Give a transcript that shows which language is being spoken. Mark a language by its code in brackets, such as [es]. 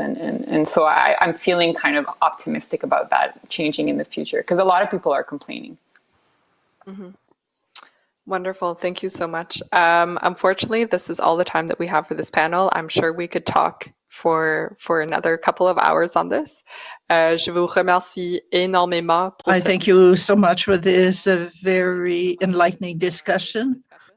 [en] And so I'm feeling kind of optimistic about that changing in the future because a lot of people are complaining. Mm-hmm. Wonderful. Thank you so much. Unfortunately, this is all the time that we have for this panel. I'm sure we could talk for another couple of hours on this. [fr] Je vous remercie énormément. [en] I thank you so much for this very enlightening discussion.